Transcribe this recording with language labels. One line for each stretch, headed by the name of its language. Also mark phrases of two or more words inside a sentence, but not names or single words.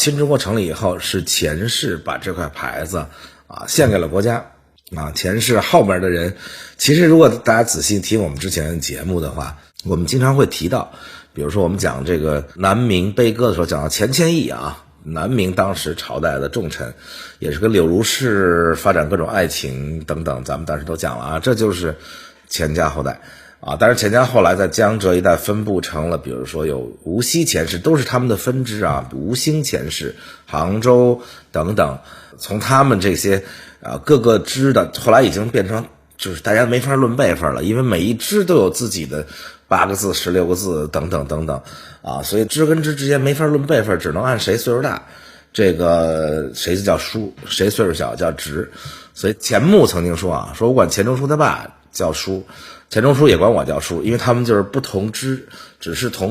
Chinese: 新中國成立以後，是錢氏把這塊牌子獻給了國家錢氏後面的人，其實如果大家仔細聽我們之前的節目的話，我們經常會提到，比如說我們講這個南明悲歌的時候，講到錢謙益南明當時朝代的重臣，也是跟柳如是發展各種愛情等等，咱們當時都講了这就是錢家後代啊。但是钱家後來在江浙一帶分布成了，比如說有无锡钱氏，都是他们的分支啊，吴兴钱氏、杭州等等。从他们这些各个支的，后来已经变成就是大家没法論輩分了，因為每一支都有自己的8個字、16個字等等等等啊，所以支跟支之間沒法論輩分，只能按誰歲數大，這個誰就叫叔，誰歲數小叫侄。所以錢穆曾經說啊，說我管錢鍾書他爸叫叔，錢鍾書也管我叫叔，因為他們就是不同支，只是同